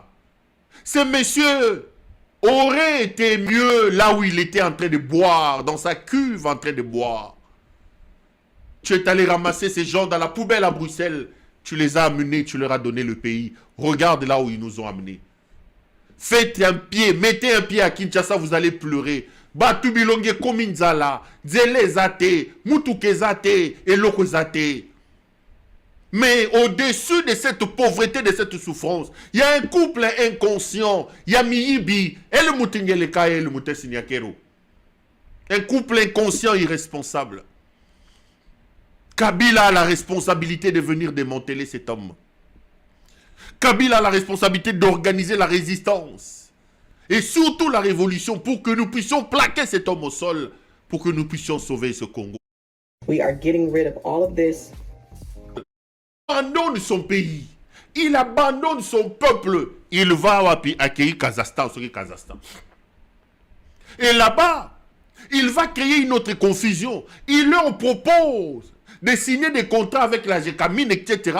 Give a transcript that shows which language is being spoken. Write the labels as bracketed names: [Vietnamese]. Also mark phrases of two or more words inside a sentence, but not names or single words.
[French] Ce monsieur aurait été mieux là où il était en train de boire, dans sa cuve en train de boire. Tu es allé ramasser ces gens dans la poubelle à Bruxelles. Tu les as amenés, tu leur as donné le pays. Regarde là où ils nous ont amenés. Faites un pied, mettez un pied à Kinshasa, vous allez pleurer. [Lingala] Batubilonge kominzala, zele zate, mutuke zate, eloko zate. [French] Mais au-dessus de cette pauvreté, de cette souffrance, il y a un couple inconscient. Il y a Miyibi et le Moutingeleka et le Moutessinyakero. Un couple inconscient irresponsable. Kabila a la responsabilité de venir démanteler cet homme. Kabila a la responsabilité d'organiser la résistance. Et surtout la révolution pour que nous puissions plaquer cet homme au sol, pour que nous puissions sauver ce Congo. [English] We are getting rid of all of this. [French] Il abandonne son pays. Il abandonne son peuple. Il va accueillir Kazakhstan, Kazakhstan. Et là-bas, il va créer une autre confusion. Il leur propose de signer des contrats avec la GECAMINE, etc.